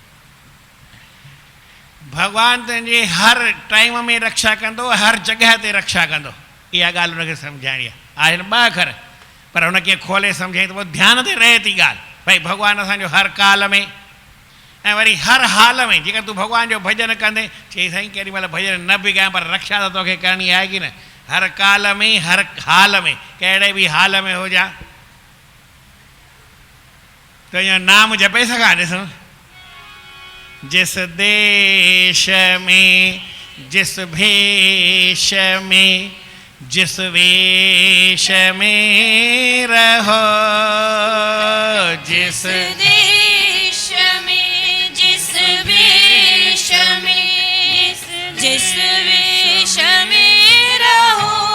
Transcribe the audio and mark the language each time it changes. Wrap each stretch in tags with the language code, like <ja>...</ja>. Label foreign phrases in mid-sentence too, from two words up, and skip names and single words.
<sd>भॻवानु तुंहिंजी हर टाइम में रक्षा कंदो, हर जॻह ते रक्षा कंदो। इहा ॻाल्हि हुनखे सम्झाइणी आहे। आहिनि 2 अखर पर हुन कीअं खोले सम्झाई त पोइ ध्यान ते रहे थी ॻाल्हि। भई भॻवानु असांजो हर काल में ऐं वरी हर हाल में, जेकर तूं भॻवान जो भॼन कंदे, चई साईं केॾी महिल भॼन न बि कयां पर रक्षा त तोखे करणी आहे की न। हर काल में हर हाल में, कहिड़े बि हाल में हुजां तुंहिंजो नाम जपे सघां। ॾिसो,</sd> <hi>जिस देश में जिस भेष में जिस वेश में रहो, जिस देश में जिस वेश में जिस वेश में रहो,</hi>